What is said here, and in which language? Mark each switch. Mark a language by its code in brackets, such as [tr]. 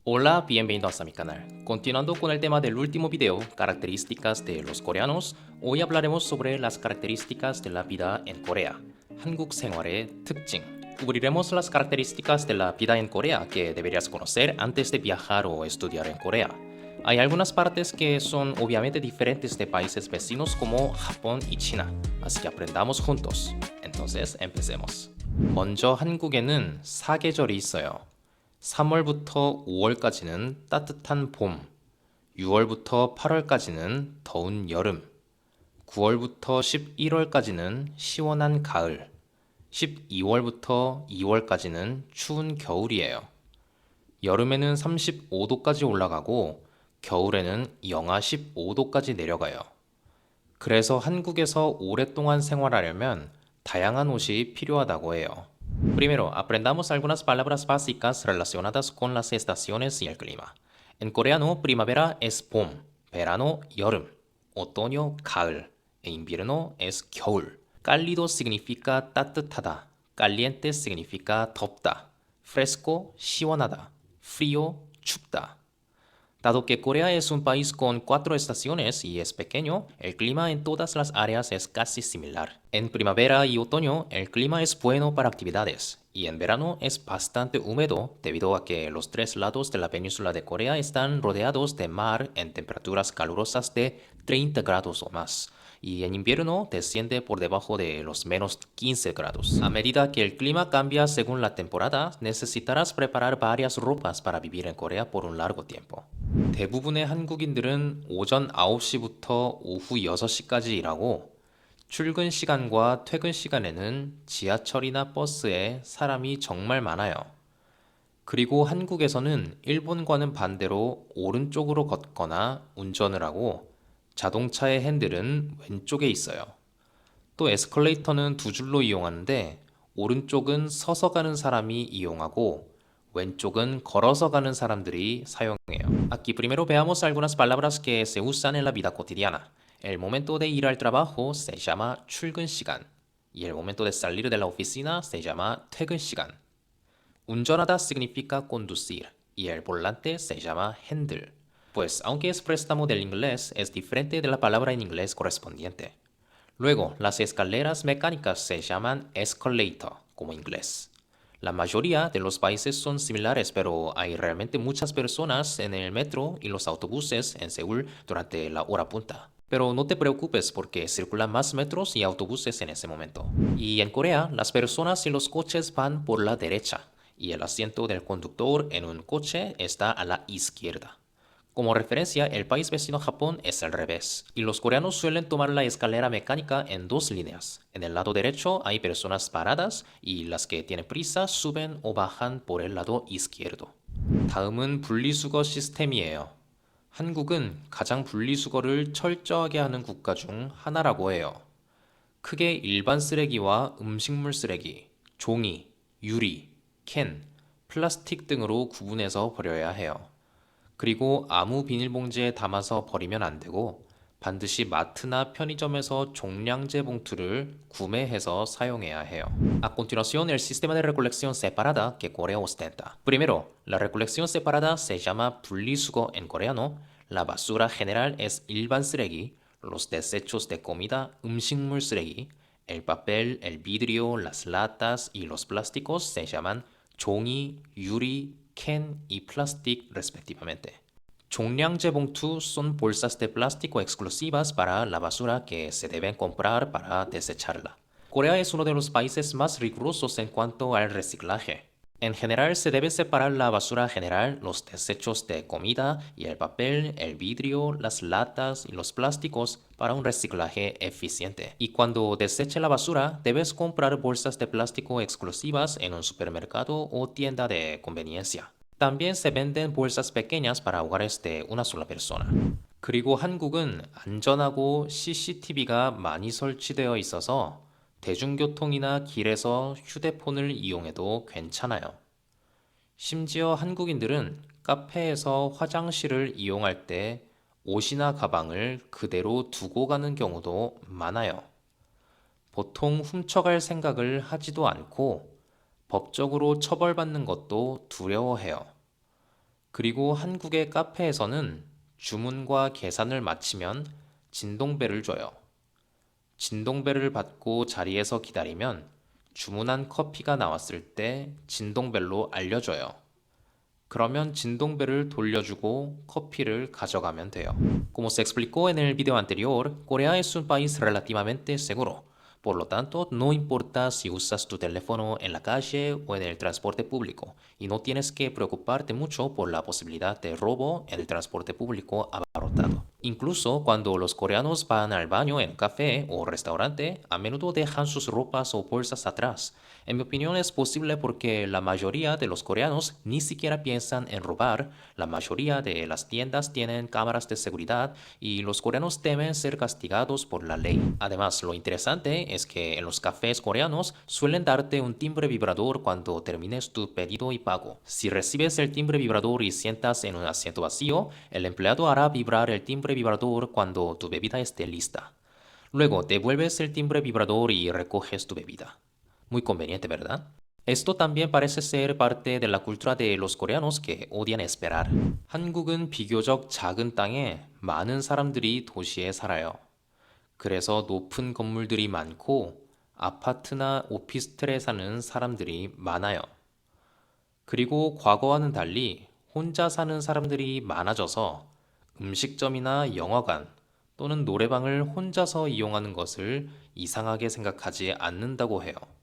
[es] Hola, bienvenidos a mi canal. Continuando con el tema del último video, características de los coreanos, hoy hablaremos sobre las características de la vida en Corea, 한국 생활의 특징. Cubriremos las características de la vida en Corea que deberías conocer antes de viajar o estudiar en Corea. Hay algunas partes que son obviamente diferentes de países vecinos como Japón y China, así que aprendamos juntos. entonces empecemos. [ko] 먼저 한국에는 사계절이 있어요. 3월부터 5월까지는 따뜻한 봄, 6월부터 8월까지는 더운 여름, 9월부터 11월까지는 시원한 가을, 12월부터 2월까지는 추운 겨울이에요. 여름에는 35도까지 올라가고 겨울에는 영하 15도까지 내려가요. 그래서 한국에서 오랫동안 생활하려면 다양한 옷이 필요하다고 해요. [es] Primero, aprendamos algunas palabras básicas relacionadas con las estaciones y el clima. En coreano, primavera es 봄, verano, 여름, otoño, 가을, e invierno es 겨울. Cálido significa 따뜻하다, caliente significa 덥다, fresco, 시원하다, frío, 춥다. Dado que Corea es un país con 4 estaciones y es pequeño, el clima en todas las áreas es casi similar. En primavera y otoño el clima es bueno para actividades y en verano es bastante húmedo debido a que los 3 lados de la península de Corea están rodeados de mar en temperaturas calurosas de 30 grados o más. Y en invierno desciende por debajo de los menos 15 grados. A medida que el clima cambia según la temporada, necesitarás preparar varias ropas para vivir en Corea por un largo tiempo. [ko] 대부분의 한국인들은 오전 9시부터 오후 6시까지 일하고 출근 시간과 퇴근 시간에는 지하철이나 버스에 사람이 정말 많아요. 그리고 한국에서는 일본과는 반대로 오른쪽으로 걷거나 운전을 하고 자동차의 핸들은 왼쪽에 있어요. 또 에스컬레이터는 두 줄로 이용하는데 오른쪽은 서서 가는 사람이 이용하고 왼쪽은 걸어서 가는 사람들이 사용해요. [es] Aquí primero veamos algunas palabras que se usan en la vida cotidiana. El momento de ir al trabajo se llama 출근 시간 y el momento de salir de la oficina se llama 퇴근 시간. 운전하다 significa conducir y el volante se llama handle. Pues aunque es préstamo del inglés, es diferente de la palabra en inglés correspondiente. Luego, las escaleras mecánicas se llaman escalator, como inglés. La mayoría de los países son similares, pero hay realmente muchas personas en el metro y los autobuses en Seúl durante la hora punta. Pero no te preocupes porque circulan más metros y autobuses en ese momento. Y en Corea, las personas y los coches van por la derecha, y el asiento del conductor en un coche está a la izquierda. Como referencia, el país vecino Japón es al revés, y los coreanos suelen tomar la escalera mecánica en 2 líneas. En el lado derecho hay personas paradas y las que tienen prisa suben o bajan por el lado izquierdo. [ko] 다음은 분리수거 시스템이에요. 한국은 가장 분리수거를 철저하게 하는 국가 중 하나라고 해요. 크게 일반 쓰레기와 음식물 쓰레기, 종이, 유리, 캔, 플라스틱 등으로 구분해서 버려야 해요. 그리고 아무 비닐봉지에 담아서 버리면 안 되고 반드시 마트나 편의점에서 종량제 봉투를 구매해서 사용해야 해요. [es] A continuación, el sistema de recolección separada que Corea ostenta. Primero, la recolección separada se llama 분리수거 en coreano. La basura general es 일반 쓰레기, los desechos de comida, 음식물 쓰레기, el papel, el vidrio, las latas y los plásticos se llaman 종이, 유리, 캔 y plastic respectivamente. 종량제 봉투 son bolsas de plástico exclusivas para la basura que se deben comprar para desecharla. Corea es uno de los países más rigurosos en cuanto al reciclaje. En general se debe separar la basura general, los desechos de comida y el papel, el vidrio, las latas y los plásticos para un reciclaje eficiente. Y cuando deseche la basura, debes comprar bolsas de plástico exclusivas en un supermercado o tienda de conveniencia. También se venden bolsas pequeñas para hogares de una sola persona. [ko] 그리고 한국은 안전하고 CCTV가 많이 설치되어 있어서 대중교통이나 길에서 휴대폰을 이용해도 괜찮아요. 심지어 한국인들은 카페에서 화장실을 이용할 때 옷이나 가방을 그대로 두고 가는 경우도 많아요. 보통 훔쳐갈 생각을 하지도 않고 법적으로 처벌받는 것도 두려워해요. 그리고 한국의 카페에서는 주문과 계산을 마치면 진동벨을 줘요. 진동벨을 받고 자리에서 기다리면 주문한 커피가 나왔을 때 진동벨로 알려줘요. 그러면 진동벨을 돌려주고 커피를 가져가면 돼요. [es] Como se explicó en el video anterior, Corea es un país relativamente seguro. Por lo tanto, no importa si usas tu teléfono en la calle o en el transporte público, y no tienes que preocuparte mucho por la posibilidad de robo en el transporte público abarrotado. Incluso cuando los coreanos van al baño en un café o restaurante, a menudo dejan sus ropas o bolsas atrás. En mi opinión es posible porque la mayoría de los coreanos ni siquiera piensan en robar, la mayoría de las tiendas tienen cámaras de seguridad y los coreanos temen ser castigados por la ley. Además, lo interesante es que en los cafés coreanos suelen darte un timbre vibrador cuando termines tu pedido y pago. Si recibes el timbre vibrador y sientas en un asiento vacío, el empleado hará vibrar el timbre vibrador cuando tu bebida esté lista. Luego devuelves el timbre vibrador y recoges tu bebida. Muy conveniente, ¿verdad? Esto también parece ser parte de la cultura de los coreanos que odian esperar. [ko] 한국은 비교적 작은 땅에 많은 사람들이 도시에 살아요. 그래서 높은 건물들이 많고 아파트나 오피스텔에 사는 사람들이 많아요. 그리고 과거와는 달리 혼자 사는 사람들이 많아져서 음식점이나 영화관 또는 노래방을 혼자서 이용하는 것을 이상하게 생각하지 않는다고 해요.